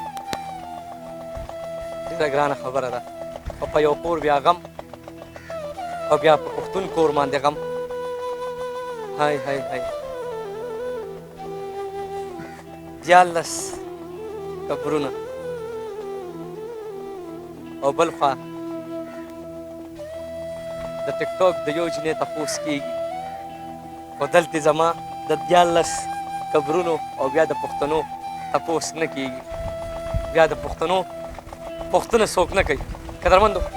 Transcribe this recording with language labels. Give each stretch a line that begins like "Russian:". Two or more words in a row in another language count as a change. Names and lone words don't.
Pashto: ډېره ګرانه خبره ده او په یو کور بیا غم او بیا په پښتون کور باندې غم های های های 14 قبرونه او بل خوا د ټیک ټاک د یو جنې تپوس کېږي خو دلته زما د 14 قبرونو او بیا د پښتنو تپوس نه کېږي بیا د پښتنو پوښتنه څوک نه کوي قدرمندو